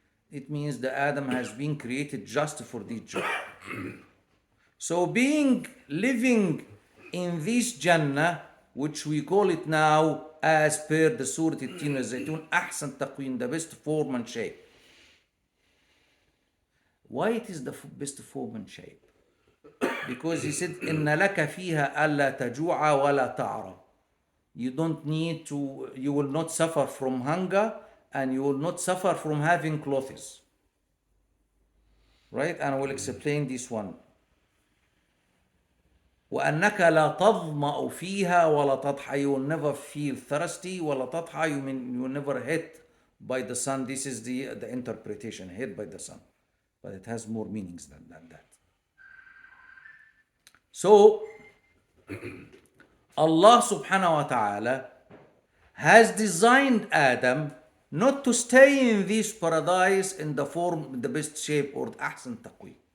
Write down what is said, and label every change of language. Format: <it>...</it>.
<en>It means the Adam has been created just for this job. So being living in this Jannah, which we call it now as per the Surah Al-Tin al-Zaytun, أحسن تقويم, the best form and shape. Why it is the best form and shape?</en> <ar>Because he said, إن لك فيها ألا تجوع ولا تعرى.</ar> <en>You don't need to, you will not suffer from hunger and you will not suffer from having clothes. Right? And I will explain this one.</en> <ar>وأنك لا تظمأ فيها ولا تضحى.</ar> <en>You will never feel thirsty. ولا تضحى, you mean you will never hit by the sun. This is the interpretation, hit by the sun. But it has more meanings than that. So, Allah subhanahu wa ta'ala has designed Adam not to stay in this paradise in the form, the best shape, or the أحسن تقويم.</en>